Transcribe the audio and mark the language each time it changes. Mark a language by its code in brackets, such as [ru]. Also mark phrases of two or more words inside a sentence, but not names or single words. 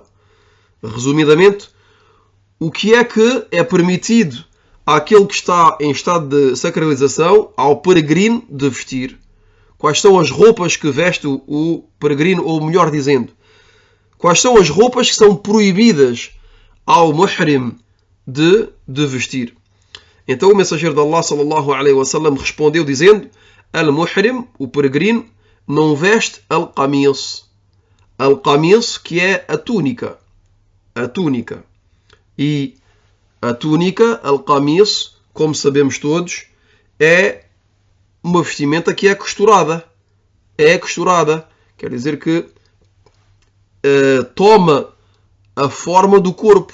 [pt] Resumidamente, o que é permitido àquele que está em estado de sacralização, ao peregrino, de vestir? Quais são as roupas que veste o peregrino, ou melhor dizendo, quais são as roupas que são proibidas ao muhrim de vestir? Então o mensageiro de Allah [ar] صلى الله عليه وسلم [pt] respondeu dizendo: al-muhrim, o peregrino, não veste al-qamis. Al-qamis, que é a túnica. A túnica. E a túnica, al-qamis, como sabemos todos, é uma vestimenta que é costurada. É costurada. Quer dizer que toma a forma do corpo.